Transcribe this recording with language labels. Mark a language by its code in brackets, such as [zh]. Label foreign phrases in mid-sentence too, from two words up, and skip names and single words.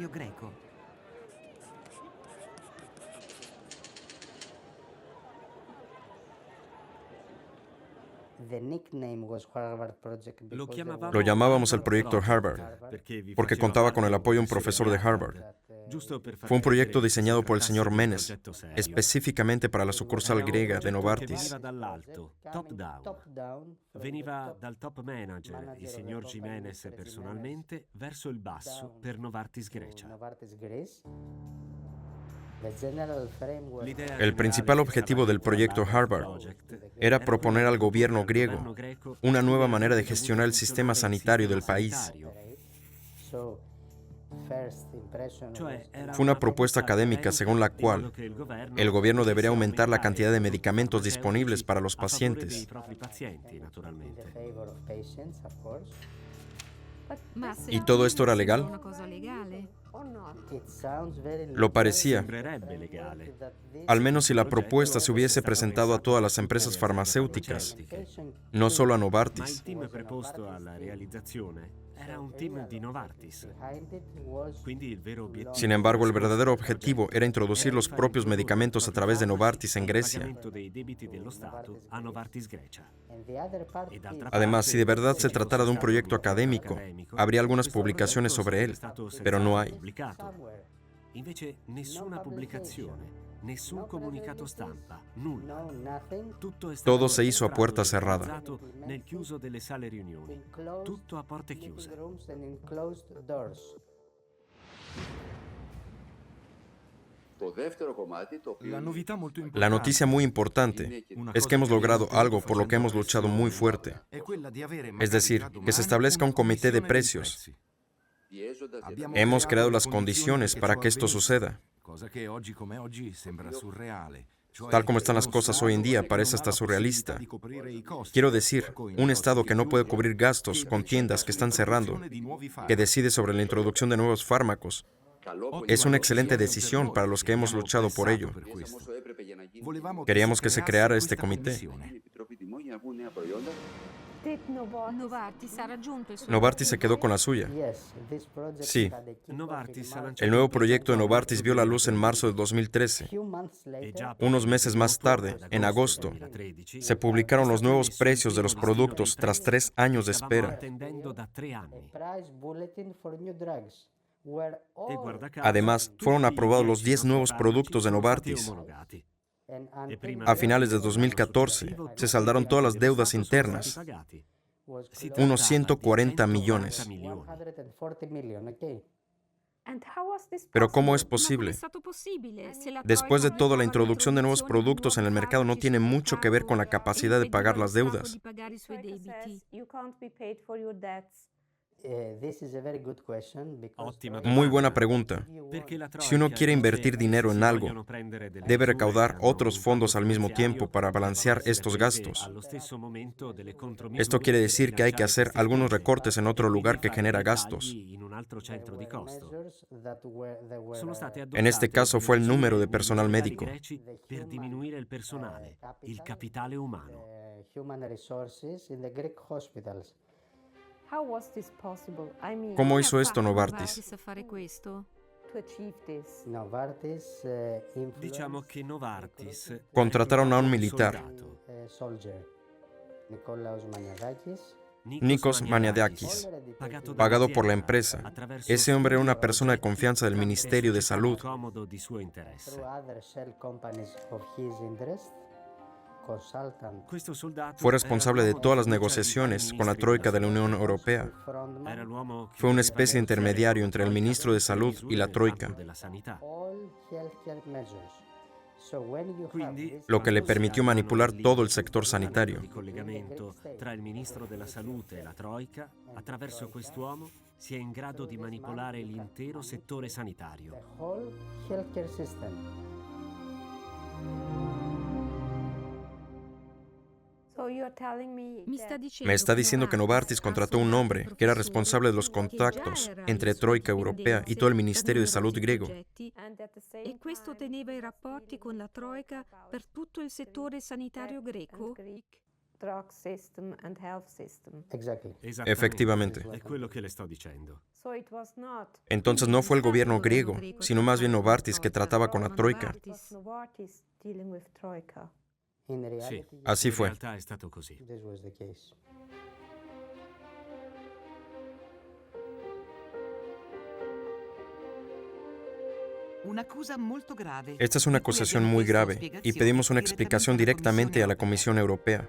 [es] Lo llamábamos el proyecto Harvard, porque contaba con el apoyo de un profesor de Harvard. Fue un proyecto diseñado por el señor Menes, específicamente para la sucursal griega de Novartis. [it] Veniva dal top manager, il signor Jiménez personalmente, verso il basso per Novartis Grecia. [es] El principal objetivo del proyecto Harvard era proponer al gobierno griego una nueva manera de gestionar el sistema sanitario del país. Fue una propuesta académica según la cual el gobierno debería aumentar la cantidad de medicamentos disponibles para los pacientes. ¿Y todo esto era legal? [it] Una cosa legale? [es] Lo parecía, [it] Sembrerebbe legale. [es] al menos si la propuesta se hubiese presentado a todas las empresas farmacéuticas, no solo a [it] Ma [es] Novartis. [it] il team preposto alla realizzazione era un team di Novartis. Quindi il vero obiettivo [es] Sin embargo, el verdadero objetivo era introducir los propios medicamentos a través de Novartis en [it] il [es] Grecia. [it] pagamento dei debiti dello Stato a Novartis Grecia. E d'altra [es] Además, si de [it] parte, [es] verdad se [it] ci [es] tratara de un [it] fosse [es] proyecto [it] stato [es] académico, [it] accademico, [es] habría algunas [it] questo [es] publicaciones [it] progetto [es] sobre él, [it] sarebbe stato [es] pero no [it] senz'altro [es] hay. [it] pubblicato. Invece nessuna pubblicazione, nessun comunicato stampa, nulla. Tutto è stato [es] Todo se hizo a puerta cerrada. [it] realizzato nel chiuso delle sale riunioni. Tutto a porte chiuse. La novità molto importante [es] La noticia muy importante es que hemos logrado algo por lo que hemos luchado muy fuerte. Es decir, que se establezca un comité de precios. Hemos creado las condiciones para que esto suceda. Tal como están las cosas hoy en día, parece hasta surrealista. Quiero decir, un Estado que no puede cubrir gastos con tiendas que están cerrando, que decide sobre la introducción de nuevos fármacos, es una excelente decisión para los que hemos luchado por ello. Queríamos que se creara este comité. [it] Novartis ha raggiunto il suo [es] Novartis se quedó con la suya. Sí, [it] Novartis ha lanciato [es] el nuevo proyecto de Novartis vio la luz en marzo de 2013. [it] e già [es] Unos meses más tarde, en agosto, 2013, se publicaron los nuevos precios de los productos tras 3 años de [it] stavamo [es] espera. [it] attendendo da 3 anni. E guarda caso, [es] Además, fueron [it] tutti [es] aprobados [it] i [es] los 10 nuevos [it] farmaci [es] productos de [it] sono stati [es] Novartis. [it] omologati. E prima [es] A finales de 2014, se saldaron todas las deudas internas, unos 140 millones. Pero ¿cómo es [it] Ma com'è [es] posible? [it] stato possibile se la [es] Después de [it] Troika [es] todo, la [it] vietava [es] introducción de nuevos [it] l'introduzione di [es] productos en el [it] nuovi [es] mercado no [it] farmaci [es] tiene [it] sul [es] mucho que ver con la [it] mercato [es] capacidad de [it] e [es] pagar [it] impediva [es] las [it] allo Stato [es] deudas. [it] di pagare i suoi debiti. Ottima [es] Muy buena [it] domanda. [es] pregunta. [it] Perché la [es] Si uno [it] Troika [es] quiere [it] dice [es] invertir [it] che [es] dinero [it] se [es] en [it] si [es] algo, [it] vogliono prendere delle [es] debe [it] misure [es] recaudar [it] che hanno [es] otros [it] un [es] fondos al [it] impatto [es] mismo tiempo [it] finanziario, [es] para [it] devono [es] balancear [it] essere [es] estos [it] prese [es] gastos. [it] allo stesso momento delle contromisure [es] Esto quiere [it] per [es] decir que hay que [it] bilanciare [es] hacer [it] queste [es] algunos [it] spese [es] recortes en [it] e [es] otro [it] quindi [es] lugar que [it] fare [es] genera [it] dei [es] gastos. [it] tagli in un altro centro di costo. Sono state [es] En este [it] adottate [es] caso fue el [it] delle [es] número de [it] misure [es] personal [it] unilaterali [es] médico. [it] greci per diminuire il personale, il capitale umano. [es] ¿Cómo [it] Come [es] hizo [it] ha [es] esto [it] fatto [es] Novartis? [it] a fare questo? Diciamo che Novartis [es] Contrataron a un [it] reclutò [es] militar, [it] soldato, [es] Nikos Maniadakis, pagado por la empresa. Ese hombre era una persona de confianza del Ministerio de Salud. [it] Comodo di suo interesse. Questo soldato [es] Fue responsable de [it] era [es] todas las [it] l'uomo di fiducia [es] negociaciones [it] dei [es] con la [it] ministri [es] Troika de la [it] della [es] Unión [it] salute. [es] Europea. [it] Era l'uomo che [es] Fue una [it] doveva [es] especie de [it] negoziare [es] intermediario [it] con [es] entre el [it] Troika [es] ministro de [it] le [es] Salud [it] misure [es] y la [it] nel [es] Troika, [it] campo della sanità. Quindi, [es] lo que le [it] quando si [es] permitió [it] hanno [es] manipular [it] lì [es] todo el sector [it] un [es] sanitario. [it] di collegamento tra il ministro della salute e la Troika, attraverso quest'uomo si è in grado di manipolare l'intero settore sanitario. Mi sta dicendo [es] Me está diciendo que Novartis contrató un hombre que era responsable de los contactos entre Troika Europea y todo el Ministerio de Salud griego. [it] E questo teneva i rapporti con la Troika per tutto il settore sanitario greco? [es] Efectivamente. [it] È quello che le sto dicendo. [es] Entonces no fue el gobierno griego, sino más bien Novartis que trataba con la Troika. [it] Sì, [es] Así [it] in [es] fue. [it] realtà è stato così. [es] Esta es una acusación muy grave y pedimos una explicación directamente a la Comisión Europea.